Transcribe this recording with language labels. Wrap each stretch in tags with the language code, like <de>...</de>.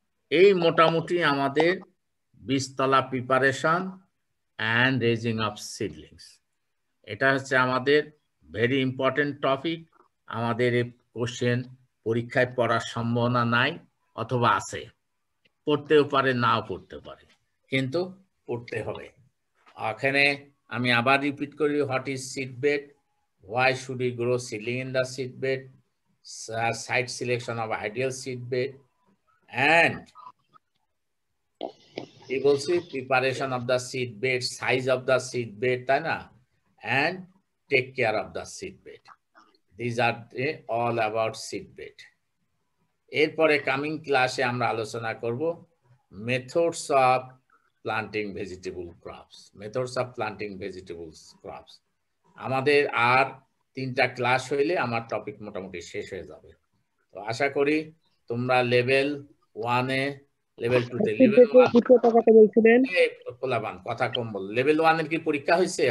<bn>এই মোটামুটি আমাদের বীজতলা preparation and raising of seedlings. এটা হচ্ছে আমাদের ভেরি ইম্পর্টেন্ট টপিক। আমাদের এই কোশ্চেন পরীক্ষায় পড়ার সম্ভাবনা নাই অথবা আছে, পড়তেও পারে নাও পড়তে পারে, কিন্তু পড়তে হবে। এখানে আমি আবার রিপিট করি,</bn> <en>what is seed bed, why should we grow seedling in the seed bed, site selection of ideal seed bed, and</en> <bn>কি বলছি</bn> <en>preparation of the seed bed, size of the seed bed,</en> <bn>তাই না,</bn> <en>and take care of the seed bed. These are all about seed bed.</en> <bn>এরপরে coming ক্লাসে আমরা আলোচনা করব methods of planting vegetable crops, methods of planting vegetables crops. আমাদের আর 3টা class হইলে আমার টপিক মোটামুটি শেষ হয়ে যাবে। তো আশা করি তোমরা লেভেল 1 এ, লেভেল 2 তে, লেভেল 1 পোলাবান কথা কম বল, লেভেল 1 এর কি পরীক্ষা হয়েছে?</bn>